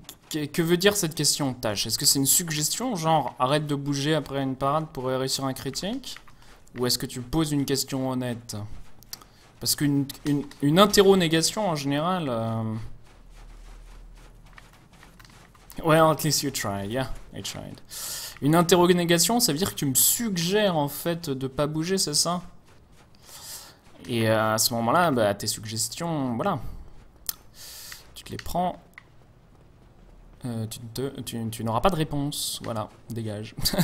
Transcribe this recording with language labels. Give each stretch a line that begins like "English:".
French: Que veut dire cette question, Tâche? Est-ce que c'est une suggestion, genre arrête de bouger après une parade pour réussir un critique? Ou est-ce que tu poses une question honnête? Parce qu'une interro-négation en général...
English: Well, at least you tried, yeah, I tried.
French: Une interro-négation, ça veut dire que tu me suggères en fait de pas bouger, c'est ça? Et à ce moment-là, bah, tes suggestions, voilà. Tu te les prends... tu n'auras pas de réponse. Voilà, dégage.